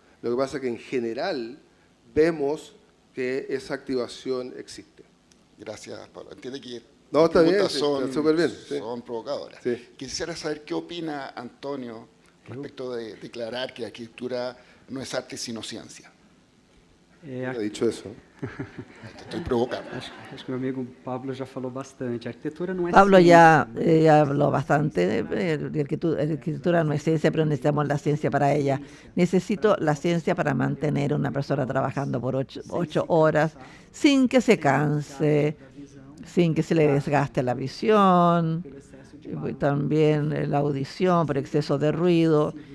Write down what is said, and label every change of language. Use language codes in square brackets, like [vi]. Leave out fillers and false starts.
[es] Lo que pasa es que en general vemos que esa activación existe. Gracias, Pablo. Entiende que no, está bien, son súper bien. Sí. Son provocadoras. Sí. Quisiera saber qué opina Antonio respecto de declarar que la arquitectura no es arte sino ciencia. No he dicho eso. Te estoy provocando. [pt] Acho que meu amigo Pablo já falou bastante. A arquitetura não é [es] Pablo [pt] ciência. [es] ya habló bastante. La arquitectura no es ciencia, pero necesitamos la ciencia para ella. Necesito la ciencia para mantener a una persona trabajando por 8 horas sin que se canse, sin que se le desgaste la visión, también la audición por exceso de ruido.